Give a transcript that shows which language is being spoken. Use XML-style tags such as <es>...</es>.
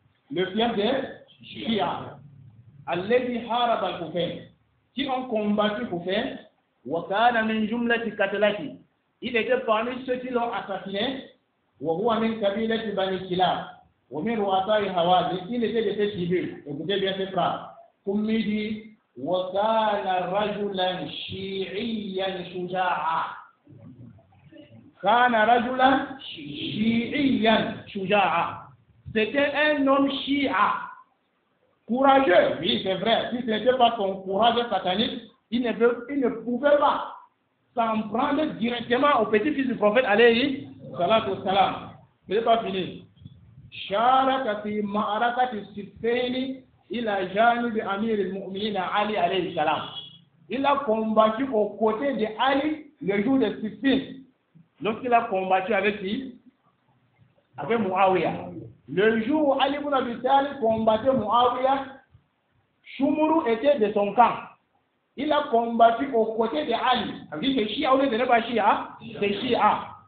<fr>le fief des Shia,</fr> <ar>Alladhi Harab al-Koufain,</ar> <fr>qui ont combattu Koufain,</fr> <ar>wa kana min jumlati qatlati,</ar> <fr>il était parmi ceux qui l'ont assassiné,</fr> <ar>wa huwa min kabilati Bani Kilab, wa min ru'asai Hawazin,</ar> <fr>il était de ces tribus. Écoutez bien ces phrases. Comme il dit,</fr> <ar>وكان رجلا شيعيا شجاعا. كان رجلا شيعيا شجاعا.</ar> <fr>C'était un homme chia, courageux. Oui, c'est vrai. Si ce n'était pas son courage satanique, il ne pouvait pas s'en prendre directement au petit-fils du prophète</fr> <ar>alayhi salatu wassalam.</ar> <fr>Ce n'est pas fini.</fr> <ar>شارك في معركة الصفين إلى جانب أمير المؤمنين علي عليه السلام.</ar> <fr>Il a combattu aux côtés de Ali le jour de Siffin. Lorsqu'il a combattu avec qui? Avec Muawiyah. Le jour où Ali ibn Abi Talib combattait Muawiyah, Choumou était de son camp. Il a combattu aux côtés de Ali. C'est que Shia, on n'est pas Shia, c'est Shia.</fr>